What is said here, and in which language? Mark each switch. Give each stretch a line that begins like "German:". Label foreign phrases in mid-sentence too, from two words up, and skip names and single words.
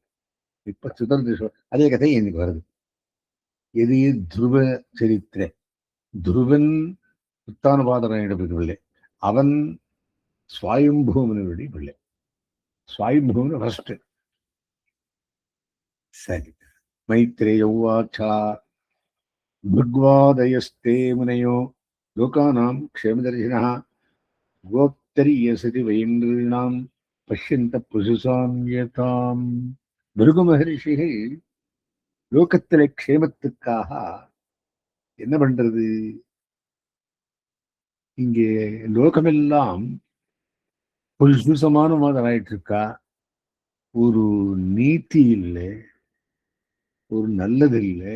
Tamil: இப்ப சுதந்திர அதே கதை எனக்கு வருது. எது துருவ சரித்திர. துருவன் உத்தானபாதராயனுடைய பிள்ளை, அவன் ஸ்வயம்பூமனுடைய பிள்ளை. ஸ்வயம்பூமன் ஃபர்ஸ்ட். சரி,
Sanskrit: मैत्रेय उवाच भगवादयस्ते मुनयो लोकानां क्षेमदर्शिनः गोप्तरीयसति वैन्द्रीणां पश्यन्त पुरुषान्यताम्.
Tamil: பிருகு மகரிஷிகள் லோகத்திலே க்ஷேமத்துக்காக என்ன பண்றது? இங்கே லோகமெல்லாம் புல்சுசமான மாதிரி ஆயிட்டு இருக்கா. ஒரு நீதி இல்லை, ஒரு நல்லது இல்லை.